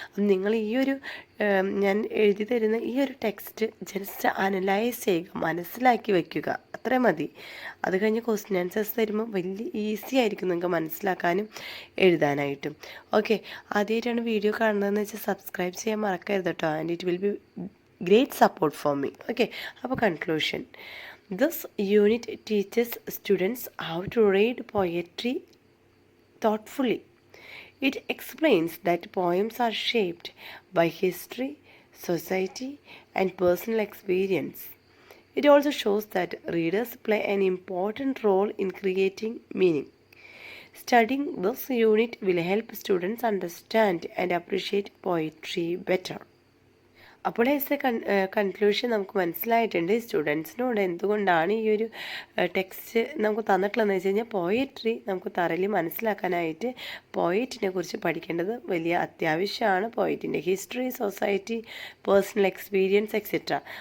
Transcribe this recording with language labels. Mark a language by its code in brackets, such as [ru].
[ml] നിങ്ങൾ ഈ ഒരു ഞാൻ എഴുതി തരുന്ന ഈ ഒരു ടെക്സ്റ്റ് ജസ്റ്റ് അനലൈസ് ചെയ്യുക, മനസ്സിലാക്കി വയ്ക്കുക, അത്രയും മതി. അത് കഴിഞ്ഞ് ക്വസ്റ്റ്യൻ ആൻസേഴ്സ് തരുമ്പോൾ വലിയ ഈസി ആയിരിക്കും നിങ്ങൾക്ക് മനസ്സിലാക്കാനും എഴുതാനായിട്ടും. ഓക്കെ, ആദ്യമായിട്ടാണ് വീഡിയോ കാണുന്നതെന്ന് വെച്ചാൽ സബ്സ്ക്രൈബ് ചെയ്യാൻ മറക്കരുത് കേട്ടോ. [en] And it will be great support for me. [ml] Okay, അപ്പോൾ conclusion. [en] This unit teaches students how to read poetry thoughtfully. It explains that poems are shaped by history, society, and personal experience. It also shows that readers play an important role in creating meaning. Studying this unit will help students understand and appreciate poetry better. [ml] അപ്പോൾ [en] as a conclusion [ml] നമുക്ക് മനസ്സിലായിട്ടുണ്ട് സ്റ്റുഡൻസിനോട് എന്തുകൊണ്ടാണ് ഈ ഒരു text നമുക്ക് തന്നിട്ടുള്ളതെന്ന് വെച്ച് കഴിഞ്ഞാൽ poetry നമുക്ക് തറലി മനസ്സിലാക്കാനായിട്ട് പോയറ്റിനെ കുറിച്ച് പഠിക്കേണ്ടത് വലിയ അത്യാവശ്യമാണ്. പോയറ്റിൻ്റെ history, society, personal experience etcetera.